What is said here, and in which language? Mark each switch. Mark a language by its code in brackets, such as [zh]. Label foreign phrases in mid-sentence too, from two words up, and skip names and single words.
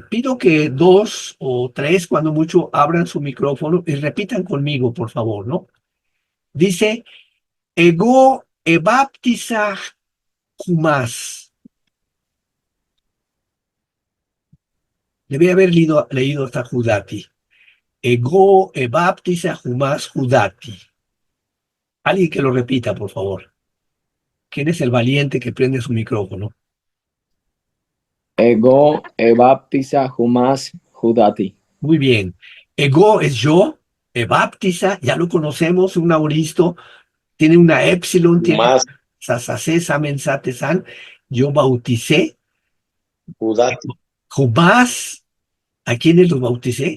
[es] Pido que 2 o 3, cuando mucho, abran su micrófono y repitan conmigo, por favor, ¿no? [el] Dice, ἐγὼ ἐβάπτισα ὑμᾶς. [es] Debe haber leído hasta Judati. [el] ἐγὼ ἐβάπτισα ὑμᾶς ὕδατι. [es] Alguien que lo repita, por favor. ¿Quién es el valiente que prende su micrófono? [el] ἐγὼ ἐβάπτισα ὑμᾶς ὕδατι. [es] Muy bien. Ego es yo, ebaptisa, ya lo conocemos, un auristo, tiene una epsilon, tiene Más sasase, samen, sate, san. Yo bauticé. Judati. Jubás, ¿a quiénes los bauticé?